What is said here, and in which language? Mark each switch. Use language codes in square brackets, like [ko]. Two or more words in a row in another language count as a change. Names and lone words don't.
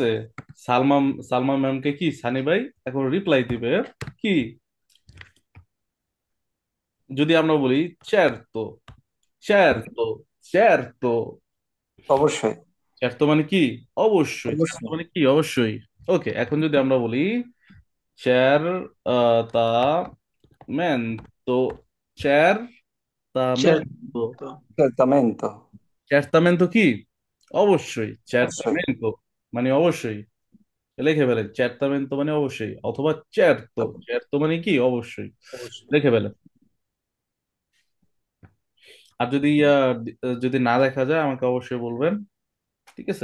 [bn] সালমা সালমা ম্যামকে কি সানি ভাই এখন রিপ্লাই দিবে কি? যদি আমরা বলি চেরতো, [it] certo, certo, [bn] অবশ্যই। certo মানে কি? অবশ্যই। certo অবশ্যই। মানে কি? অবশ্যই। ওকে, এখন যদি আমরা বলি [it] certamente, certamente, Certo. Certamente। [bn] certamente কি? অবশ্যই। অবশ্যই। certamente মানে অবশ্যই। লিখে ফেলেন certamente মানে অবশ্যই, অথবা [it] certo, certo [bn] মানে কি? অবশ্যই। অবশ্যই। লিখে ফেলেন। আর যদি যদি না দেখা যায় আমাকে অবশ্যই বলবেন, ঠিক আছে?